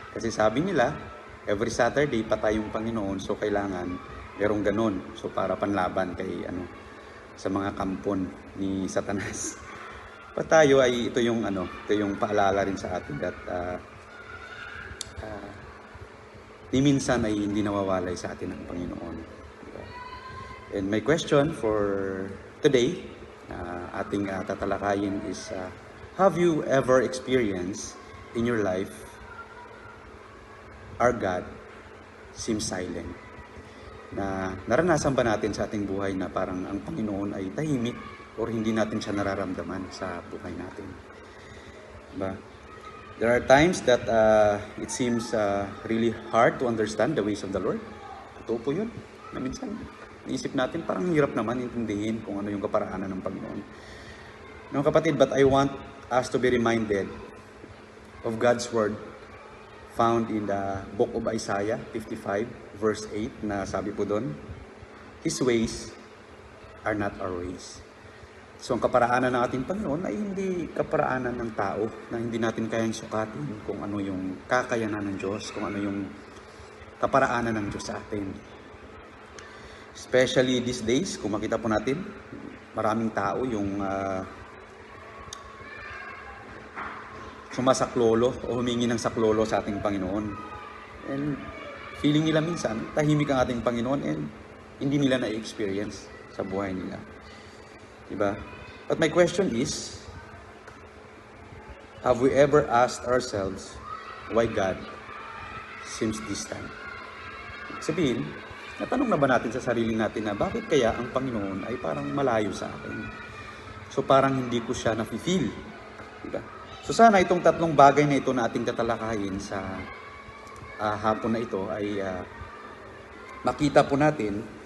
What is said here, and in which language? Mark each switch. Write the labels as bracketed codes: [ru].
[tl] Kasi sabi nila, every Saturday patay yung Panginoon, so kailangan merong ganun. So para panlaban kay sa mga kampon ni Satanas. Tayo ay ito yung paalala rin sa atin that ni minsan ay hindi nawawalay sa atin ang Panginoon. Diba? [en] And my question for today, [tl] ating tatalakayin [en] is, have you ever experienced in your life our God seems silent? [tl] Na naranasan ba natin sa ating buhay na parang ang Panginoon ay tahimik or hindi natin siya nararamdaman sa buhay natin? Diba? [en] There are times that it seems really hard to understand the ways of the Lord. [tl] Totoo po yun. Na minsan, naisip natin parang hirap naman intindihin kung ano yung kaparaanan ng Panginoon. [en] No, kapatid, but I want us to be reminded of God's Word found in the book of Isaiah 55 verse 8 [tl] na sabi po doon, [en] His ways are not our ways. [tl] So ang kaparaanan ng ating Panginoon ay hindi kaparaanan ng tao na hindi natin kayang sukatin kung ano yung kakayanan ng Diyos, kung ano yung kaparaanan ng Diyos sa atin. [en] Especially these days, [tl] kung makita po natin, maraming tao yung sumasaklolo o humingi ng saklolo sa ating Panginoon. And feeling nila minsan, tahimik ang ating Panginoon and hindi nila na-experience sa buhay nila. Diba? [en] But my question is, have we ever asked ourselves why God seems distant? [tl] Sabihin, natanong na ba natin sa sarili natin na bakit kaya ang Panginoon ay parang malayo sa akin? So parang hindi ko siya na-feel. Diba? So sana itong tatlong bagay na ito na ating tatalakayin sa hapon na ito ay makita po natin.